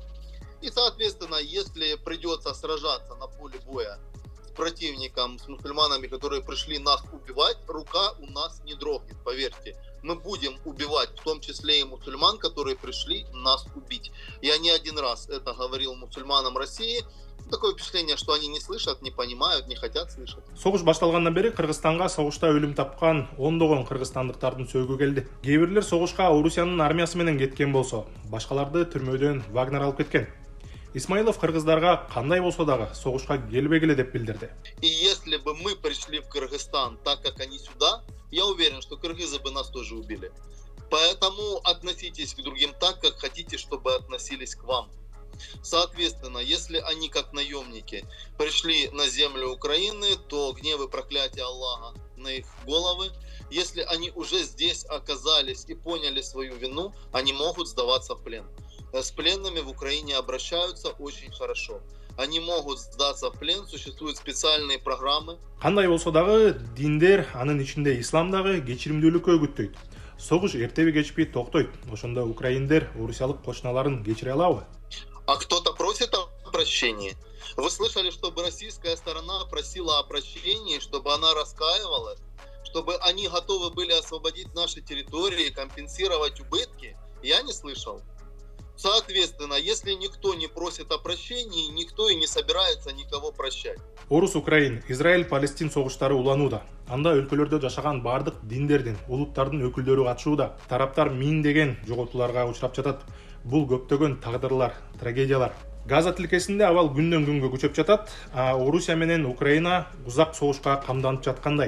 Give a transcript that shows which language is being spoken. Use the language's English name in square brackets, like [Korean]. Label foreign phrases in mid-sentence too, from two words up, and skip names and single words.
[Russian] И, соответственно, если придется сражаться на поле боя с противником, с мусульманами, которые пришли нас убивать, рука у нас не дрогнет, поверьте. Мы будем убивать, в том числе и мусульман, которые пришли нас убить. Я не один раз это говорил мусульманам России. Такое впечатление, что они не слышат, не понимают, не хотят слышать. [Kyrgyz] Согуш башталгандан бери Кыргызстанга согушта өлүм тапкан ондогон кыргызстандыктардын сөөгү келди. Кээ бирлер согушка Орусиянын армиясы менен кеткен болсо, башкаларды түрмөдөн Вагнер алып кеткен. Исмаилов кыргыздарга кандай болсо дагы согушка келбегиле деп билдирди. [Russian] И если бы мы пришли в Кыргызстан так, как они сюда, я уверен, что кыргызы бы нас тоже убили. Поэтому относитесь к другим так, как хотите, чтобы относились к вам. Соответственно, если они как наемники пришли на землю Украины, то гнев и проклятие Аллаха на их головы. Если они уже здесь оказались и поняли свою вину, они могут сдаваться в плен. С пленными в Украине обращаются очень хорошо. Они могут сдаться в плен, существуют специальные программы. [Kyrgyz] Кандай болсо дагы диндер, анын ичинде ислам дагы кечиримдүүлүккө үгүттөйт. Согуш эртеби кечпей токтойт. Ошондо украиндер орусиялык кошуналарын кечире алабы? [Russian] А кто-то просит о прощении? Вы слышали, чтобы российская сторона просила о прощении, чтобы она раскаивалась, чтобы они готовы были освободить наши территории, компенсировать убытки? Я не слышал. Соответственно, если никто не просит о прощении, никто и не собирается никого прощать. [Kyrgyz] Орус Украин, Израиль, Палестин согуштары уланууда. Анда өлкөлөрдө жашаган бардык диндердин, улуттардын өкүлдөрү катышууда. Тараптар миңдеген жоготууларга учурап жатат. Бул көптөгөн тагдырлар, трагедиялар. Газа тилкесинде абал күндөн күнгө күчөп жатат, а Орусия менен Украина узак согушка камданып жаткандай.